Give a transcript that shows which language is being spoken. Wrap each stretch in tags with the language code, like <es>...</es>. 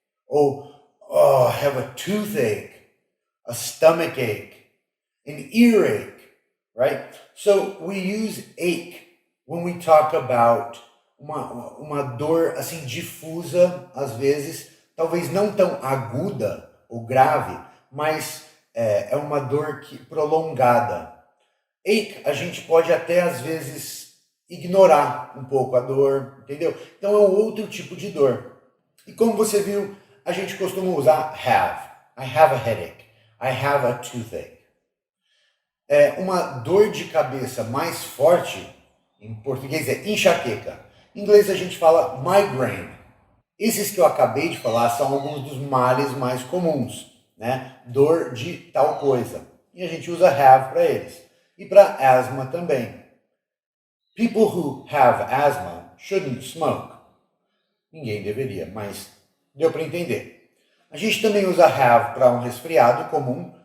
<en>Ou I have a toothache, a stomachache, an earache, right? So we use ache when we talk about</en> <pt>uma dor assim difusa, às vezes, talvez não tão aguda ou grave, mas é uma dor prolongada. Ache, a gente pode até às vezes ignorar um pouco a dor, entendeu? Então é um outro tipo de dor. E como você viu, a gente costuma usar have.</pt> <en>I have a headache. I have a toothache.</en> <pt>Uma dor de cabeça mais forte, em português é enxaqueca. Em inglês a gente fala migraine. Esses que eu acabei de falar são alguns dos males mais comuns, né? Dor de tal coisa. E a gente usa have para eles. E para asma também.</pt> <en>People who have asthma shouldn't smoke.</en> <pt>Ninguém deveria, mas deu para entender. A gente também usa have para um resfriado comum.</pt>